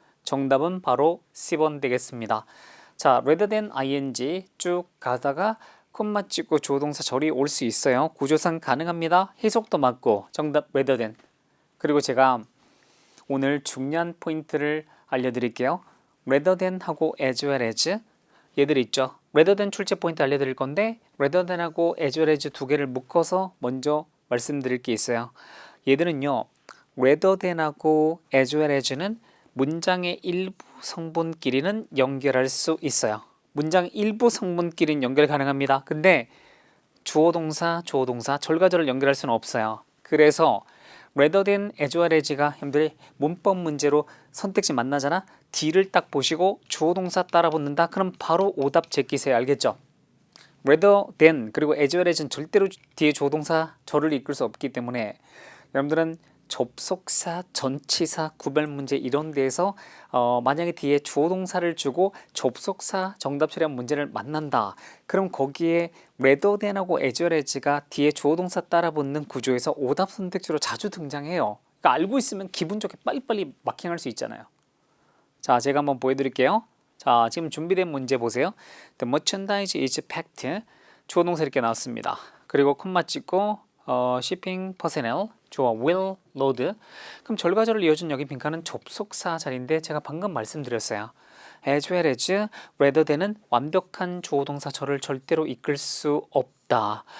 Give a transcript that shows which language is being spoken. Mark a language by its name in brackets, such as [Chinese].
[Korean] 정답은 바로 C번 되겠습니다. 자, [English] rather than ing [Korean] 쭉 가다가 콤마 찍고 조동사 절이 올 수 있어요. 구조상 가능합니다. 해석도 맞고 정답 rather than. 그리고 제가 오늘 중요한 포인트를 알려드릴게요. rather than 하고 as well as 얘들 있죠. rather than 출제 포인트 알려드릴 건데 rather than 하고 as well as 두 개를 묶어서 먼저 말씀드릴 게 있어요. 얘들은요 rather than 하고 as well as는 문장의 일부 성분끼리는 연결할 수 있어요. 문장 일부 성분끼리는 연결 가능합니다. 근데 주어 동사 절과절을 연결할 수는 없어요. 그래서 rather than as well as가 형들이 문법 문제로 선택지 만나잖아. D를 딱 보시고 주어 동사 따라 붙는다. 그럼 바로 오답 제끼세요. 알겠죠? rather than 그리고 as well as는 절대로 뒤에 주어 동사 절을 이끌 수 없기 때문에 여러분들은 접속사, 전치사, 구별 문제 이런 데에서 만약에 뒤에 주어 동사를 주고 접속사 정답 처리한 문제를 만난다. 그럼 거기에 rather than하고 as well as가 뒤에 주어 동사 따라 붙는 구조에서 오답 선택지로 자주 등장해요. 그러니까 알고 있으면 기분 좋게 빨리빨리 마킹할 수 있잖아요. 자, 제가 한번 보여드릴게요. 자, 지금 준비된 문제 보세요. [English] The merchandise is packed. [Korean] 주어 동사 이렇게 나왔습니다. 그리고 콤마 찍고 [English] shipping personnel [Korean] 주어 [English] will load. [Korean] 그럼 절과절을 이어준 여기 빈칸은 접속사 자리인데 제가 방금 말씀드렸어요. [English] as well as rather than [Korean] 은 완벽한 주어 동사 절을 절대로 이끌 수 없다.